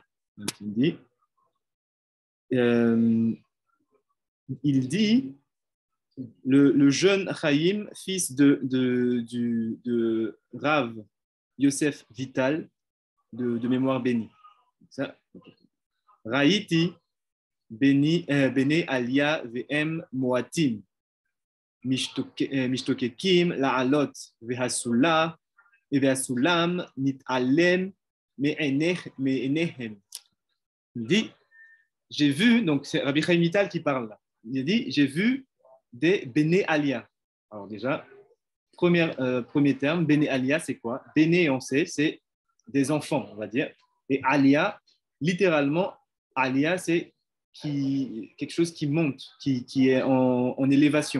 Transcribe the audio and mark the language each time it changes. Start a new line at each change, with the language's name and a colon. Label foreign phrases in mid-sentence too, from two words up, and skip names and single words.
French: Donc, il dit le jeune Chaim, fils de Rav Yosef Vital, de mémoire bénie. Ça,
Hebrew: ראיתי בני עלייה והם מועטים. משתוקקים לעלות והסולם נעלם מעיניהם.
French: Il dit, j'ai vu, donc c'est Rabbi Chaim Vital qui parle là. Il dit, j'ai vu des
Hebrew: בני עלייה.
French: Alors déjà, premier terme,
Hebrew: בני עלייה,
French: c'est quoi? Bene, on sait, c'est des enfants, on va dire. Et Alia, littéralement, Alia, c'est quelque chose qui monte, qui est en élévation.